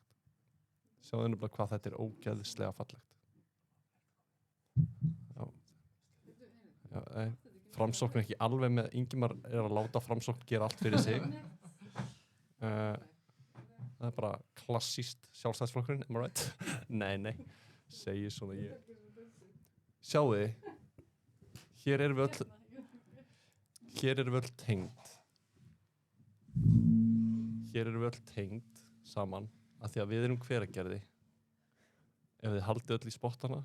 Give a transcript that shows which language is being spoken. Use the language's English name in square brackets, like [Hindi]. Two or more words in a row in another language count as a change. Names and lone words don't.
[Icelandic] Sjáðu nefnilega hvað þetta er ógeðslega fallegt. Framsókn er ekki alveg með, Ingimar er að láta framsókn gera allt fyrir sig. Það er bara klassískt sjálfstæðisflokkurinn, [English] am I right? [Icelandic] Nei, segir svona ég. Sjáðu þið, hér erum við öll tengd. Hér erum við öll tengd saman af því að við erum Hveragerði ef þið haldið öll í spottana.